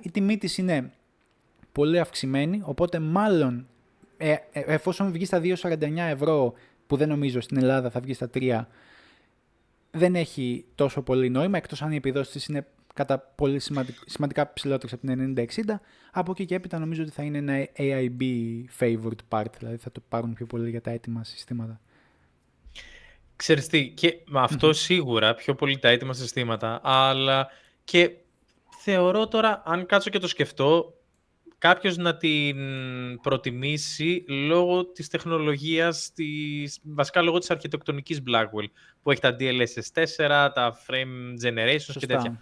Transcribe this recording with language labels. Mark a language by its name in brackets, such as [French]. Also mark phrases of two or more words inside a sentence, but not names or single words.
[Greek] Η τιμή της είναι πολύ αυξημένη, οπότε μάλλον εφόσον βγει στα 2,49 ευρώ, που δεν νομίζω στην Ελλάδα θα βγει στα 3, δεν έχει τόσο πολύ νόημα, εκτός αν οι επιδόσεις της είναι κατά πολύ σημαντικά ψηλότερες από την 9060. Από εκεί και έπειτα νομίζω ότι θα είναι ένα [English] AIB favored part, [Greek] δηλαδή θα το πάρουν πιο πολύ για τα έτοιμα συστήματα. Ξέρεις τι, και με αυτό σίγουρα πιο πολύ τα έτοιμα συστήματα, αλλά και θεωρώ τώρα, αν κάτσω και το σκεφτώ, κάποιος να την προτιμήσει λόγω της τεχνολογίας, βασικά λόγω της αρχιτεκτονικής Blackwell, που έχει τα DLSS 4, τα [English] frame generations. [Greek] Σωστά, και τέτοια.